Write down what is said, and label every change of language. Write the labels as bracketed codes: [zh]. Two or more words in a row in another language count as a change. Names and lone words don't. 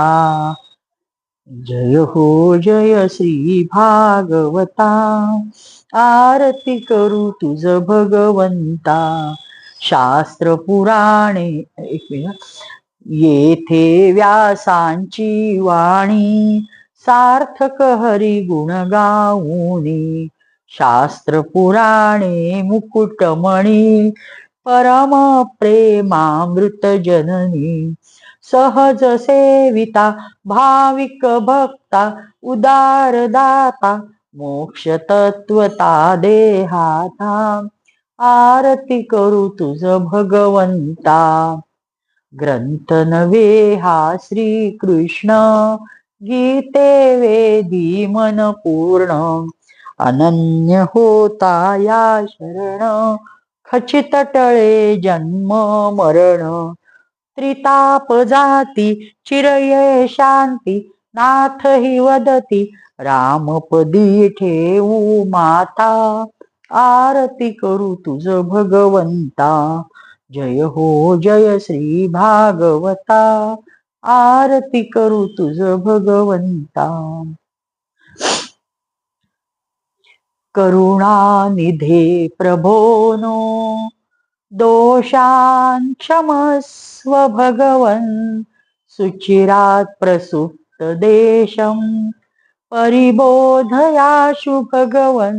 [mr] जय हो जय श्री भागवता, आरती करू तुझ भगवंता. शास्त्र पुराणे, एक मिनिट, येथे व्यासांची वाणी, सार्थक हरी गुण गाऊनी. शास्त्र पुराणे मुकुटमणी, परम प्रेमामृत जननी. सहज सेविता भाविक भक्ता, उदार दाता मोक्ष तत्वता देहाता. आरती करू तुझ भगवंता. ग्रंथ नव्हे हा श्री कृष्ण, गीते वेदी मन पूर्ण. अनन्य होता या शरण, खचित टळे जन्म मरण. त्रिताप जाती चिरये शांती, नाथ हि वदती रामपदी ठेवू माता. आरती करू तुझ भगवंता. जय हो जय श्री भागवता, आरती करू तुझ भगवंता. [sa] करुणानिधे प्रभोनो, दोषान् क्षमस्व भगवन्. सुचिरात् प्रसुप्त देशं, परिबोधयाशु भगवन्.